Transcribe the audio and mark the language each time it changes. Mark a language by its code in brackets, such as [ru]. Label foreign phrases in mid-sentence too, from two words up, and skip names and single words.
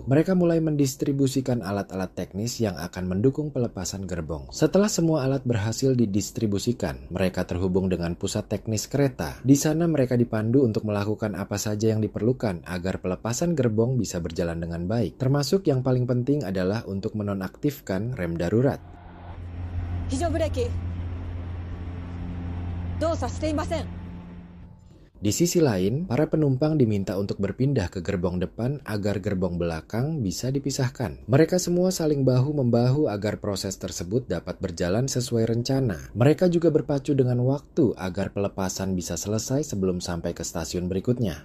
[id] Mereka mulai mendistribusikan alat-alat teknis yang akan mendukung pelepasan gerbong. Setelah semua alat berhasil didistribusikan, mereka terhubung dengan pusat teknis kereta. Di sana mereka dipandu untuk melakukan apa saja yang diperlukan agar pelepasan gerbong bisa berjalan dengan baik. Termasuk yang paling penting adalah untuk menonaktifkan rem darurat. [ja] 非常ブレーキ動作していません。 [id] Di sisi lain, para penumpang diminta untuk berpindah ke gerbong depan agar gerbong belakang bisa dipisahkan. Mereka semua saling bahu-membahu agar proses tersebut dapat berjalan sesuai rencana. Mereka juga berpacu dengan waktu agar pelepasan bisa selesai sebelum sampai ke stasiun berikutnya.